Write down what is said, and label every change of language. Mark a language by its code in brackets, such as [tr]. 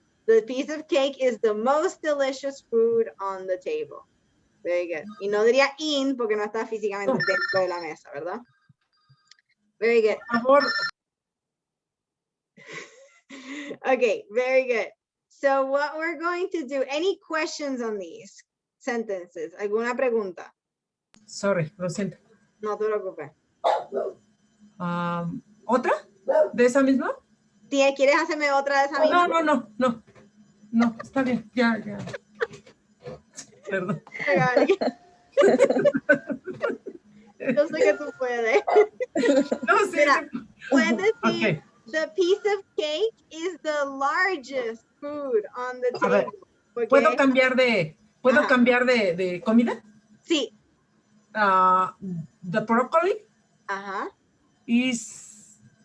[en] The piece of cake is the most delicious food on the table. Very good. [es] Y no diría in porque no está físicamente dentro de la mesa, ¿verdad? [en] Very good. Okay, very good. So what we're going to do, any questions on these sentences? [es] ¿Alguna pregunta? [en] Sorry, [es] lo siento. No te preocupes. ¿Otra? ¿De esa misma? ¿Quieres hacerme otra de esa misma? No, está bien, ya. Perdón. Yo sé que tú puedes. No, sí. Mira, puedes decir, [en] Okay. the piece of cake is the largest food on the [es] A ver, [en] table. [es] ¿puedo cambiar de comida? Sí. [en] The broccoli is